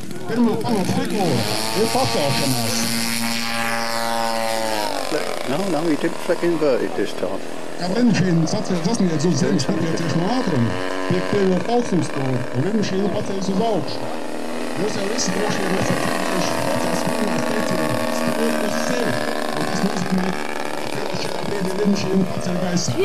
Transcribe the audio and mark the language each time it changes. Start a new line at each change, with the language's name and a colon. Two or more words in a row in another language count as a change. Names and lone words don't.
Latvian: Pirmā pamata figūra ir pacelšanās.
English: No, he didn't flick inverted this time.
Latvian: Kad lidmašīna sasniedz uz zemes nepieciešamo ātrumu, tiek pievienot augstumstūri, un lidmašīna paceļas uz augšu. Jūs jau visi droši vien esat dzirdējuši vecās filmās teicienu stūri uz sevi, un tas nozīmē, ka šajā brīdī lidmašīna paceļ gaisā.